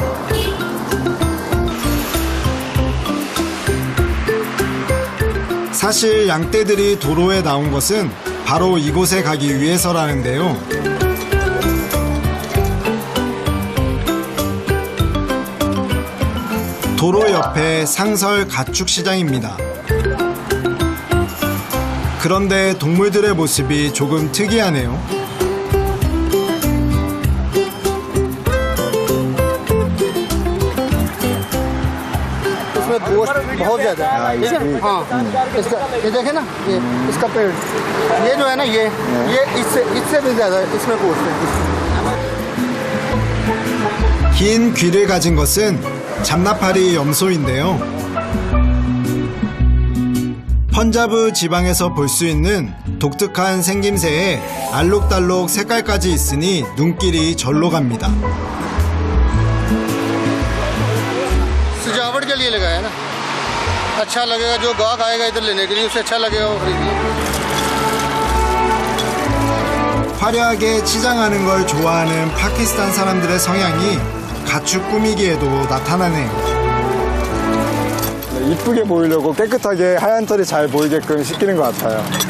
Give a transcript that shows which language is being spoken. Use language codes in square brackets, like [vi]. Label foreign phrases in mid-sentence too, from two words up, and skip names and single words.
[ko] 사실 양떼들이 도로에 나온 것은 바로 이곳에 가기 위해서라는데요. 도로 옆에 상설 가축 시장입니다. 그런데 동물들의 모습이 조금 특이하네요. [ur] گوشت بہت زیادہ ہے ہاں اس کا یہ دیکھے نا یہ اس کا پیڑ یہ جو ہے نا یہ اس سے بھی زیادہ اس میں گوشت ہے [ko] 긴 귀를 가진 것은 잠나파리 염소인데요. 펀자브 지방에서 볼 수 있는 독특한 생김새에 알록달록 색깔까지 있으니 눈길이 절로 갑니다. [ur] سجاوٹ کے لیے لگایا نا اچھا لگے گا جو گاہک آئے گا ادھر لینے کے لیے اسے اچھا لگے گا وہ خریدیے [ko] 화려하게 치장하는 걸 좋아하는 파키스탄 사람들의 성향이 가축 꾸미기에도 나타나네요. 이쁘게 보이려고 깨끗하게 하얀 털이 잘 보이게끔 시키는 것 같아요.